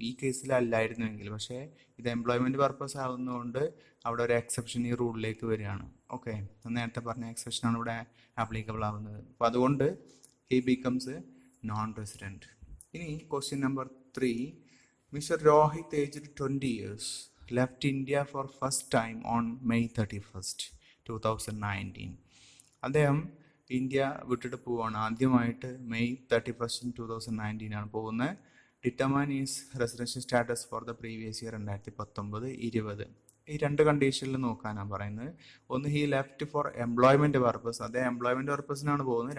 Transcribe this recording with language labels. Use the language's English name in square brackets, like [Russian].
[Malayalam] ഈ കേസിലല്ലായിരുന്നുവെങ്കിൽ. പക്ഷേ ഇത് എംപ്ലോയ്മെൻറ്റ് പർപ്പസ് ആവുന്നതുകൊണ്ട് അവിടെ ഒരു എക്സെപ്ഷൻ ഈ റൂളിലേക്ക് വരികയാണ്. ഓക്കെ. നേരത്തെ പറഞ്ഞ എക്സെപ്ഷനാണ് ഇവിടെ ആപ്ലിക്കബിൾ ആവുന്നത്. അപ്പോൾ അതുകൊണ്ട് [English] He becomes non resident. [Malayalam] ഇനി question number 3. Mr. [English] Rohit, aged 20 years, left India for first time on May 31st, 2019. [Malayalam] അദ്ദേഹം ഇന്ത്യ വിട്ടിട്ട് പോവാണ്. ആദ്യമായിട്ട് [English] May 31st, 2019 [Malayalam] പോകുന്നത്. [English] Determine is residential status for the previous year 2019-20. [Malayalam] ഈ രണ്ട് കണ്ടീഷനിൽ നോക്കാനാണ് പറയുന്നത്. ഒന്ന് [English] he left for employment purpose, [Malayalam] അദ്ദേഹം എംപ്ലോയ്മെന്റ് പർപ്പസിനാണ് പോകുന്നത്.